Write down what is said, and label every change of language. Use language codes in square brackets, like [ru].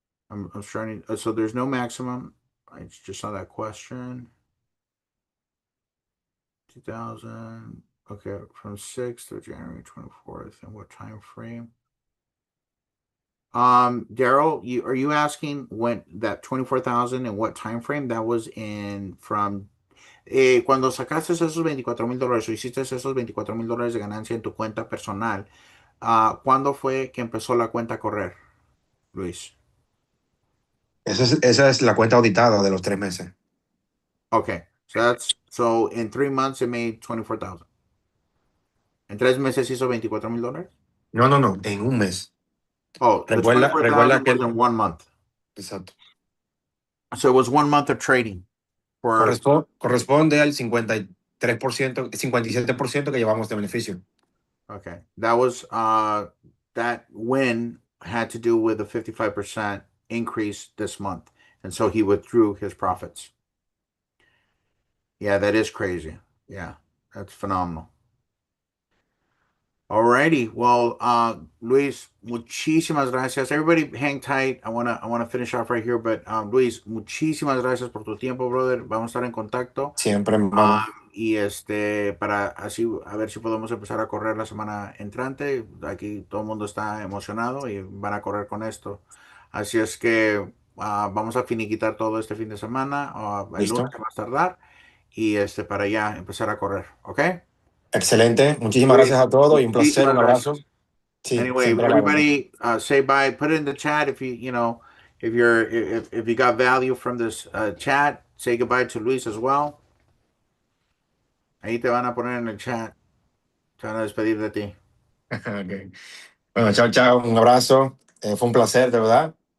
[en] I'm trying to, so there's no maximum. I just saw that question. 2000, okay, from 6th to January 24th, and what time frame? Daryl, are you asking when that 24,000 and what time frame? That was from [es] cuando sacaste esos $24,000 o hiciste esos $24,000 de ganancia en tu cuenta personal, ¿cuándo fue que empezó la cuenta a correr, Luis? Esa es la cuenta auditada de los 3 meses. [en] Okay, so in 3 months it made 24,000. [es] ¿En 3 meses hizo $24,000? No, en un mes. [en] Oh, the 24,000 was in 1 month. [es] Exacto. [en] So it was 1 month of trading. [es] Corresponde al 53%, 57% que llevamos de beneficio. [en] Okay, that was that win had to do with a 55% increase this month, and so he withdrew his profits. Yeah, that is crazy. Yeah, that's phenomenal. Alrighty, well, Luis, [es] muchísimas gracias. [en] Everybody, hang tight. I wanna finish off right here, but Luis, [es] muchísimas gracias por tu tiempo, [en] brother. [es] Vamos a estar en contacto. Siempre, hermano. Y para así a ver si podemos empezar a correr la semana entrante. Aquí todo el mundo está emocionado y van a correr con esto. Así es que vamos a finiquitar todo este fin de semana, el ¿Listo? lunes más tardar, y para ya empezar a correr, ¿ok? Excelente. Muchísimas gracias a todos y un placer, un abrazo. Sí, [en] Anyway, everybody, say bye. Put it in the chat if if you got value from this chat. Say goodbye to Luis as well. [es] Ahí te van a poner en el chat. Se van a despedir de ti. Okay. Bueno, chao, un abrazo. Fue un placer, de verdad.